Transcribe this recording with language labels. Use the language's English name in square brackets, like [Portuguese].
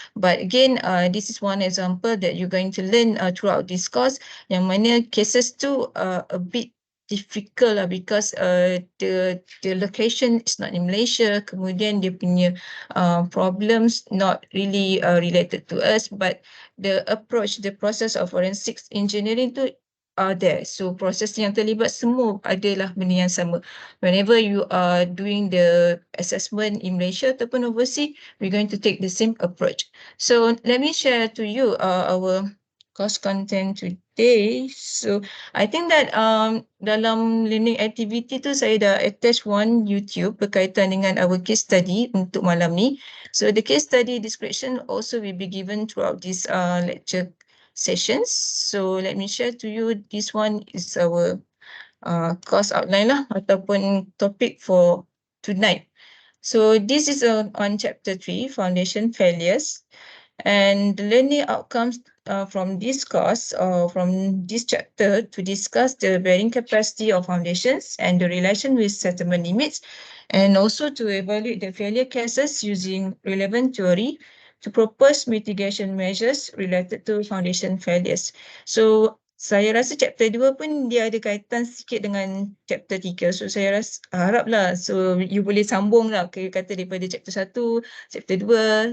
[English] But again, this is one example that you're going to learn throughout this course, [Malay] yang mana [English] cases tu a bit difficult lah because the location is not in Malaysia, [Malay] kemudian dia punya [English] problems not really related to us, but the approach, the process of forensics engineering tu are there. [Malay] So proses yang terlibat semua adalah benda yang sama. [English] Whenever you are doing the assessment in Malaysia ataupun overseas, we're going to take the same approach. So let me share to you our course content today. So I think that dalam learning activity tu [Malay] saya dah [English] attach one YouTube [Malay] berkaitan dengan [English] our case study [Malay] untuk malam ni. [English] So the case study description also will be given throughout this lecture sessions. So let me share to you, this one is our course outline lah ataupun topic for tonight. So this is on chapter 3, foundation failures. And the learning outcomes from this course or from this chapter to discuss the bearing capacity of foundations and the relation with settlement limits, and also to evaluate the failure cases using relevant theory to propose mitigation measures related to foundation failures. [Malay] So saya rasa chapter 2 pun dia ada kaitan sikit dengan chapter 3. So saya haraplah so you boleh sambung lah kata daripada chapter 1, chapter 2.